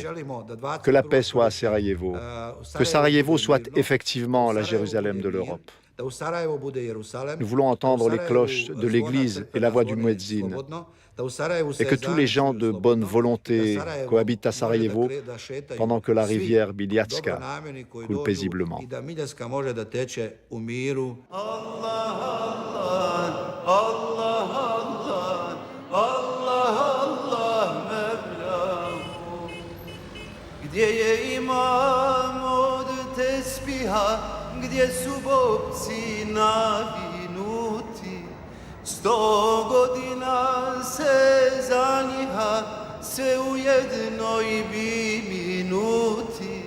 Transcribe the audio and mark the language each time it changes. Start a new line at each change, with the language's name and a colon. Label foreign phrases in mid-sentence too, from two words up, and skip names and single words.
French: Que la paix soit à Sarajevo. Que Sarajevo soit effectivement la Jérusalem de l'Europe. Nous voulons entendre les cloches de l'église et la voix du muezzin. Et que tous les gens de bonne volonté cohabitent à Sarajevo pendant que la rivière Biljatska coule paisiblement.
Bosnian: Gdje je imam od tespiha, gdje su bobci navinuti, 100 godina se zaniha, sve u jednoj bi minuti.